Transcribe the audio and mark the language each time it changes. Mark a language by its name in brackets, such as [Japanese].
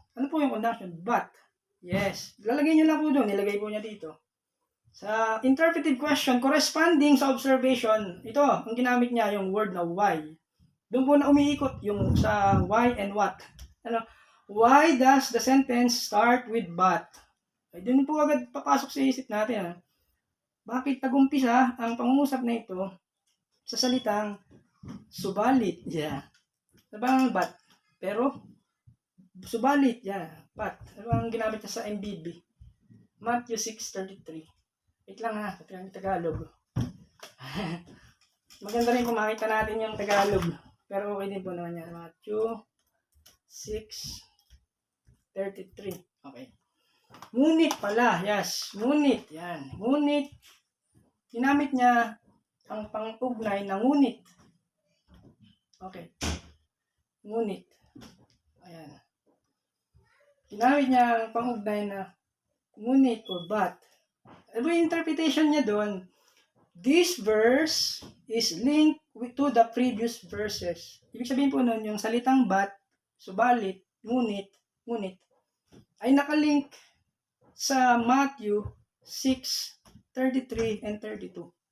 [Filipino] Ano po yung conjunction? But. Yes. Lalagay nyo lang po doon, nilagay po niya dito. Sa interpretive question, corresponding sa observation, ito, ang ginamit niya, yung word na why. Doon po na umiikot yung sa why and what. [English] Why does the sentence start with but? [Filipino] Ay, doon po agad papasok sa isip natin. Bakit tagumpisa ang pangungusap na ito sa salitang subalit? Yeah. Sabang but. Pero, Subalit, yan. But, ano ang ginamit niya sa MBB? Matthew 6:33. Wait lang ha, Tagalog. Maganda rin kung makita natin yung Tagalog. Pero okay din po naman yan. Matthew 6:33. Okay. Ngunit pala, yes. Ngunit, yan. Ngunit, ginamit niya ang pang-ugnay na ngunit. Okay. Ngunit. Ayan. Ginamit niya ang pang-ugnay na ngunit or but. Ano yung interpretation niya doon? [English] This verse is linked to the previous verses. [Filipino] Ibig sabihin po nun, yung salitang but, subalit, ngunit, ay nakalink sa Matthew 6:33 and 32.